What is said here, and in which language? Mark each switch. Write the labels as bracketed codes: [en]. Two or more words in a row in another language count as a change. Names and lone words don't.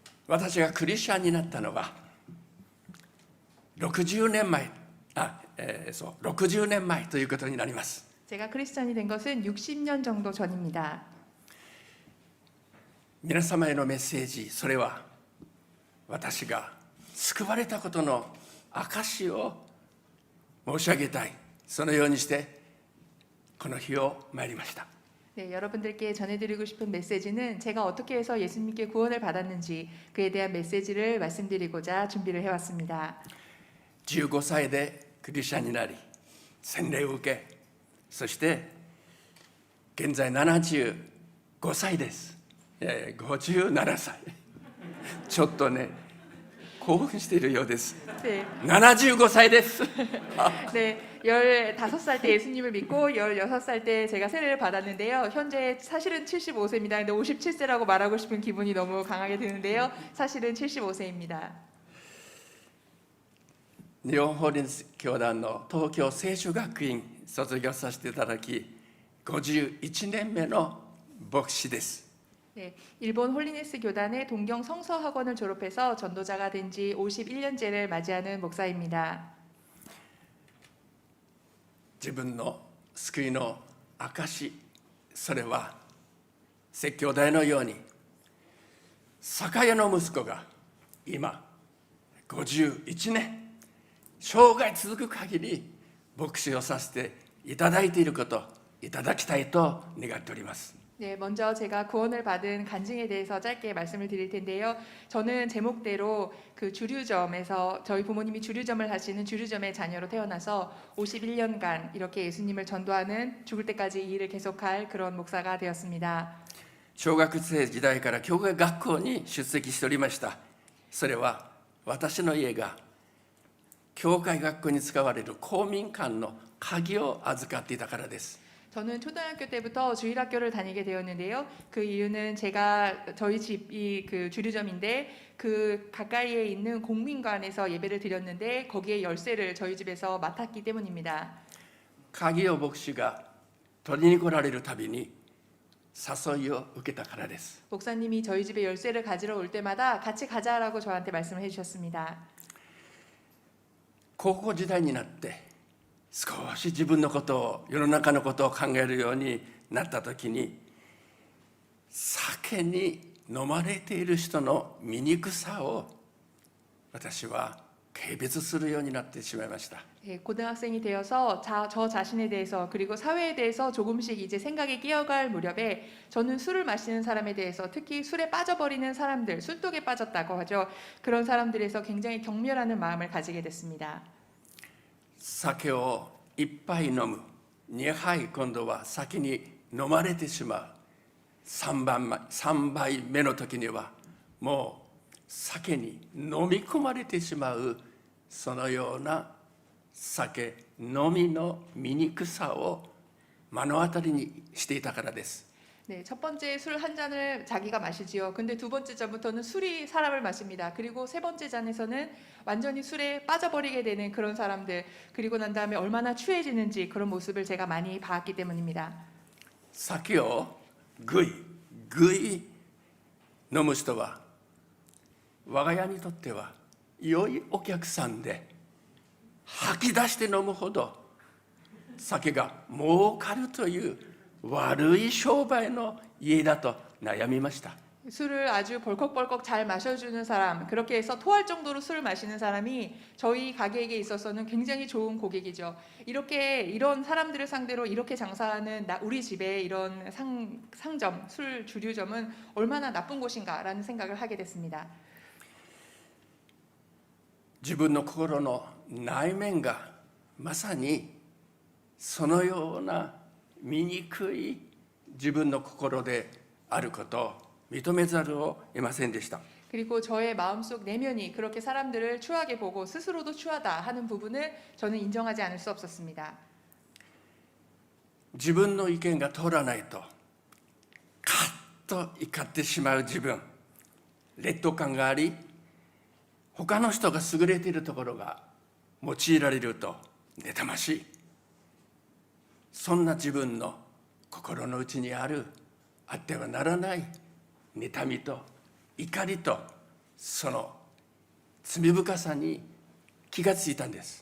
[ja] 私がクリスチャンになったのは60年前、60年前ということになります。 [ko] 제가 크리스찬이 된 것은 60년 정도 전입니다. [ja] 皆様へのメッセージ、それは私が救われたことの証を申し上げたい、そのようにしてこの日を参りました。 [ko] 네, 여러분들께 전해드리고 싶은 메시지는 제가 어떻게 해서 예수님께 구원을 받았는지 그에 대한 메시지를 말씀드리고자 준비를 해왔습니다. [ja] 15 歳でクリスチャンになり洗礼を受け、そして現在75歳です。57歳ちょっとね興奮しているようです。 [ko] 네. [ja] 75歳です。 [ko] 네, 15살 때 예수님을 믿고 16살 때 제가 세례를 받았는데요. 현재 사실은 75세입니다. 근데 57세라고 말하고 싶은 기분이 너무 강하게 드는데요. 사실은 75세입니다. [ja] 日本法律教団の東京聖書学院卒業させていただき51年目の牧師です。 [ko] 네, 일본 홀리네스 교단의 동경 성서학원을 졸업해서 전도자가 된 지 51년째를 맞이하는 목사입니다. [ja] 自分の救いの証、それは説教台のように酒屋の息子が今51年生涯続く限り牧師をさせていただいていること、いただきたいと願っております。 [ko] 네, 먼저 제가 구원을 받은 간증에 대해서 짧게 말씀을 드릴 텐데요. 저는 제목대로 그 주류점에서 저희 부모님이 주류점을 하시는 주류점의 자녀로 태어나서 51년간 이렇게 예수님을 전도하는 죽을 때까지 이 일을 계속할 그런 목사가 되었습니다. [ja] 小学生時代から教会学校に出席しておりました。それは私の家が教会学校に使われる公民館の鍵を預かっていたからです。 [ko] 저는 초등학교 때부터 주일학교를 다니게 되었는데요. 그 이유는 제가 저희 집이 그 주류점인데 그 가까이에 있는 공민관에서 예배를 드렸는데 거기에 열쇠를 저희 집에서 맡았기 때문입니다. [ja] 鍵を牧師が取りに来られるたびに誘いを受けたからです。 [ko] 목사님이 저희 집에 열쇠를 가지러 올 때마다 같이 가자라고 저한테 말씀을 해주셨습니다. [ja] 高校時代になって少し自分のことを、世の中のことを考えるようになった時に、酒に飲まれている人の醜さを私は軽蔑するようになってしまいました。 [ko] 고등학생이 되어서 저 자신에 대해서 그리고 사회에 대해서 조금씩 이제 생각이 끼어갈 무렵에 저는 술을 마시는 사람에 대해서 특히 술에 빠져버리는 사람들, 술독에 빠졌다고 하죠. 그런 사람들에서 굉장히 경멸하는 마음을 가지게 됐습니다. [ja] 酒を一杯飲む、2杯今度は先に飲まれてしまう、3杯目の時にはもう酒に飲み込まれてしまう、そのような酒飲みの醜さを目の当たりにしていたからです。 [ko] 네, 첫 번째 술 한 잔을 자기가 마시지요. 근데 두 번째 잔부터는 술이 사람을 마십니다. 그리고 세 번째 잔에서는 완전히 술에 빠져버리게 되는 그런 사람들, 그리고 난 다음에 얼마나 취해지는지 그런 모습을 제가 많이 봤기 때문입니다. [ja] 酒をぐい飲む人は我が家にとっては良いお客さんで、吐き出して飲むほど酒が儲かるという悪い商売の家だと悩みました。 [ko] 술을 아주 벌컥벌컥 잘 마셔주는 사람, 그렇게 해서 토할 정도로 술을 마시는 사람이 저희 가게에게 있어서는 굉장히 좋은 고객이죠. 이런 사람들을 상대로 이렇게 장사하는 우리 집의 이런 상점, 술 주류점은 얼마나 나쁜 곳인가라는 생각을 하게 됐습니다. [ja] 自分の心の内面がまさにそのような醜い自分の心であることを認めざるを得ませんでした。 [ko] 그리고 저의 마음속 내면이 그렇게 사람들을 추하게 보고 스스로도 추하다 하는 부분을 저는 인정하지 않을 수 없었습니다. [ja] 自分の意見が通らないとカッと怒ってしまう自分、劣等感があり、他の人が優れているところが用いられると妬ましい、そんな自分の心の内にあるあってはならない妬みと怒りとその罪深さに気がついたんです。